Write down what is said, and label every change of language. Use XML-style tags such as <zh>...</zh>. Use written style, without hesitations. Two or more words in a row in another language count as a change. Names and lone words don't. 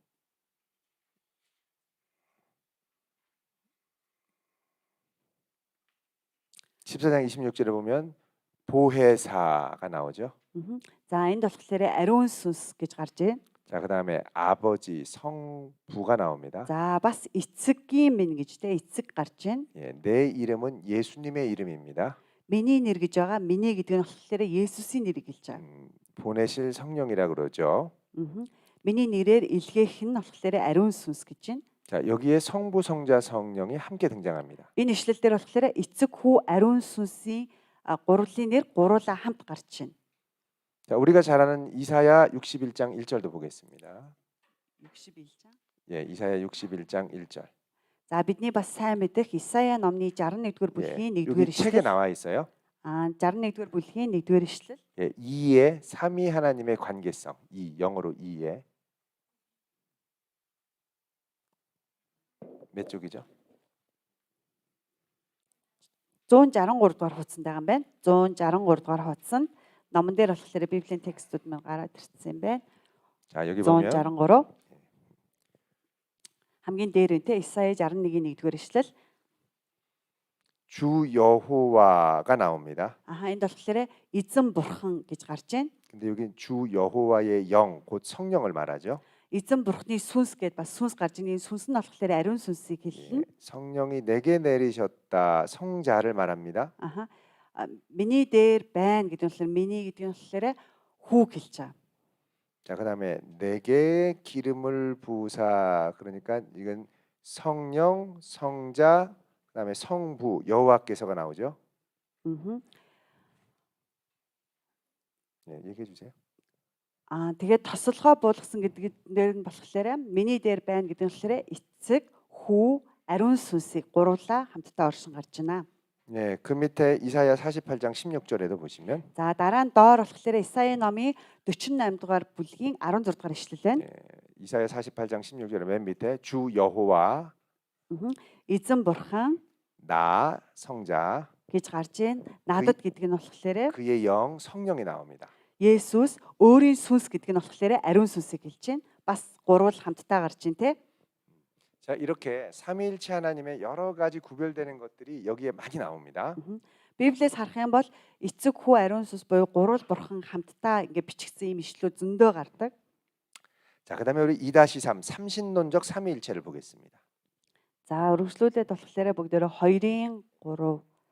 <ko>14장 26절에 보면 보혜사가 나오죠.</ko> <mn>За энд болохоор ариун сүнс гэж гарч байна.</mn> <ko>자, 그다음에 아버지, 성부가 나옵니다.</ko> <mn>За бас эцэггийн минь гэжтэй эцэг гарч байна.</mn> <ko>예, 내 이름은 예수님의 이름입니다.</ko> <mn>Миний нэр гэж байгаа. Миний гэдэг нь болохоор Есүсийн нэрийг хэлж байгаа.</mn> <ko>보내실 성령이라 그러죠.</ko> <mn>Миний нэрээр илгээх нь болохоор ариун сүнс гэж байна.</mn> <ko>자, 여기에 성부, 성자, 성령이 함께 등장합니다.</ko> <mn>Энэ ишлэл дээр болохоор эцэг хүү ариун сүнсийн гурвлын нэр гуруула хамт гарч байна.</mn> <ko>자, 우리가 잘 아는 이사야 61장 1절도 보겠습니다. 61장. 예, 이사야 61장 1절.</ko> <mn>За бидний бас сайн мэдэх Исая номны 61-р бүлгийн</mn> <ko>예,</ko> <mn>1-р</mn> <ko>여기 책에</ko> <mn>ишлэл.</mn> <ko>나와 있어요.</ko> <mn>61-р бүлгийн 1-р ишлэл.</mn> <ko>예, 이에 삼위 하나님의 관계성. 이 영어로 이에 몇 쪽이죠?</ko> <mn>163 дугаар хуудсанд байгаа юм байна. 163 дугаар хуудсанд номон дээр болохоор Библийн текстүүд маань гараад ирсэн юм байна.</mn> <ko>자, 여기 보면</ko> <mn>163. хамгийн дээр нь те Исая 61-ийн 1-р ишлэл.</mn> <ko>주 여호와가 나옵니다.</ko> <mn>Энд болохоор эзэн бурхан гэж гарч байна.</mn> <ko>근데 여기 주 여호와의 영, 곧 성령을 말하죠.</ko> <mn>Эзэн бурхны сүнс гэдээ бас сүнс гарч ийн сүнс нь болохоор ариун сүнсийг хэлнэ.</mn> <ko>예, 성령이 내게 내리셨다. 성자를 말합니다.</ko> <mn>Миний дээр байна гэдэг нь болохоор миний гэдэг нь болохоор хүү хэлж байгаа.</mn> <ko>자, 그다음에 내게 기름을 부으사. 그러니까 이건 성령, 성자, 그다음에 성부, 여호와께서가 나오죠. 예, 얘기해 주세요.</ko> <mn>Тэгээд тослогоо буулгасан гэдэг дээр нь болохоор миний дээр байна гэдэг нь болохоор эцэг, хүү, ариун сүнсийг гурлаа хамтдаа оршин гарч байна.</mn> <ko>네, 그 밑에 이사야 48장 16절에도 보시면</ko> <mn>За дараа нь доор болохоор Исая номын 48 дугаар бүлгийн 16 дугаар ишлэл байна.</mn> <ko>이사야 48장 16절에 맨 밑에 주 여호와</ko> <mn>эзэн бурхан</mn> <ko>나 성자</ko> <mn>гэж гарч байна. Надад гэдэг нь болохоор</mn> <ko>그의 영 성령이 나옵니다.</ko> <mn>Есүс өөрийн сүнс гэдэг нь болохоор ариун сүнсийг хэлж байна. Бас гурвал хамтдаа гарч байна те.</mn> <ko>자, 이렇게 삼위일체 하나님의 여러 가지 구별되는 것들이 여기에 많이 나옵니다.</ko> <mn>Библиэс харах юм бол эцэг хүү ариун сүнс буюу гурвал бурхан хамтдаа ингээ бичигдсэн юм ишлүүд зөндөө гардаг.</mn> <ko>자, 그다음에 우리 2-3 삼신론적 삼위일체를 보겠습니다.</ko> <mn>За өргөжлүүлээд болохоор бүгдээрээ 2-ын 3.</mn>